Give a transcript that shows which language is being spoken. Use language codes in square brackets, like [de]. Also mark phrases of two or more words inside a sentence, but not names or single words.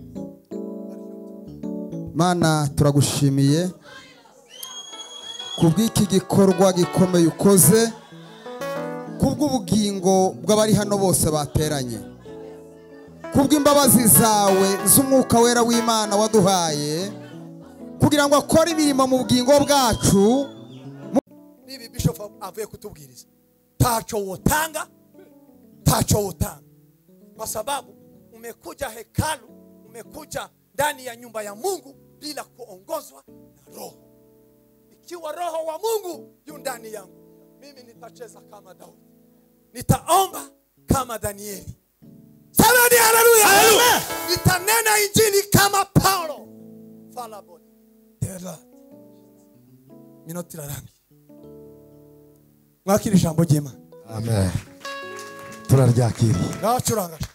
[rw] Mana turagushimiye kubw'iki gikorwa gikomeye ukoze kubw'ubugingo bw'abari hano bose bateranye kubw'imbabazi zawe z'umwuka wera w'Imana waduhaye kugira ngo akore imirimo mu bugingo bwacu. Nibi bishop avuye kutubwiriza [sw] tacho wotanga kwa sababu umekuja hekalu, umekuja ndani ya nyumba ya Mungu bila kuongozwa na roho. Ikiwa roho wa Mungu yu ndani yangu, mimi nitacheza kama Daudi, nitaomba kama Danieli. Samani haleluya. Nitanena injili kama Paulo. Falaboni tera minotira rangi. [rw] Mwakiri ijambo ry'Imana. Amen. Turaryakiriye. Ngacuranga.